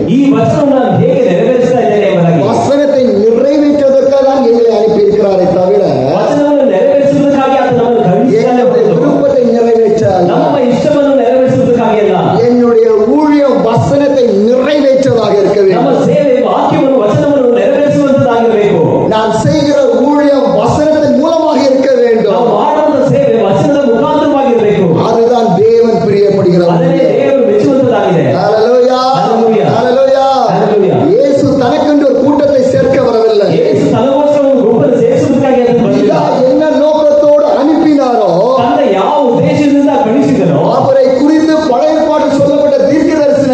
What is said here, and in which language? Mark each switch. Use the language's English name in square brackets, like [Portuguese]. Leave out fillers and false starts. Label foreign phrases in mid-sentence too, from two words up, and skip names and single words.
[Kannada] ಈ ವಚನವನ್ನು ನಾನು ಹೇಗೆ ನೆರವೇರಿಸ್ತಾ ಇದ್ದೇನೆ ಎಂಬುದಾಗಿ. [Tamil] வசனத்தை நிறைவேற்றுவதற்காக தான் எங்களை அனுப்பி இருக்கிறாரே தவிர [Kannada] ವಚನವನ್ನು ನೆರವೇರಿಸುವುದಕ್ಕಾಗಿ ಆತ ನಮ್ಮನ್ನು ಕಳುಹಿಸಿದ್ದಾನೆ [Tamil] என்னுடைய [Kannada] ಹೊರತು [Tamil] விருப்பத்தை நிறைவேற்ற அல்ல. [Kannada] ನಮ್ಮ ಇಷ್ಟವನ್ನು ನೆರವೇರಿಸುವುದಕ್ಕಾಗಿ ಅಲ್ಲ. [Tamil] என்னுடைய ஊழியம் வசனத்தை நிறைவேற்றதாக இருக்க [Kannada] ನಮ್ಮ [Tamil] வேண்டும். [Kannada] ಸೇವೆ ವಾಕ್ಯವನ್ನು ವಚನವನ್ನು ನೆರವೇರಿಸುವಂತದ್ದಾಗಿರಬೇಕು. [Tamil] நான் செய்கிற ஊழியம் வசனத்தின் மூலமாக இருக்க [Kannada] ನಾವು [Tamil] வேண்டும். [Kannada] ಮಾಡುವ ಸೇವೆ ವಚನದ ಮುಖಾಂತರವಾಗಿರಬೇಕು. [Tamil] அதுதான் தேவன் பிரியப்படுகிற [Kannada] ಅದನ್ನೇ [Tamil] ஊழியம். [Kannada] ದೇವರು ಮೆಚ್ಚುವಂತದ್ದಾಗಿದೆ. [Tamil] ஹalleluya. [Kannada] Hallelujah. [Tamil] ஹalleluya. [Kannada] Hallelujah. [Tamil] இயேசு தனக்கென்று ஒரு கூட்டத்தை சேர்க்க வரவில்லை. [Kannada] ಯೇಸು ತನಗೋಸ್ಕರ ಒಂದು ಗುಂಪನ್ನು ಸೇರಿಸುವುದಕ್ಕಾಗಿ ಅಂತ ಬಂದಿಲ್ಲ. [Tamil] என்ன நோக்கத்தோடு அனுப்பினாரோ [Kannada] ತಂದೆ ಯಾವ ಉದ್ದೇಶದಿಂದ ಕಳಿಸಿದನೋ [Tamil] அவரை குறித்து பழைய ஏற்பாட்டில் சொல்லப்பட்ட தீர்க்கதரிசிகள்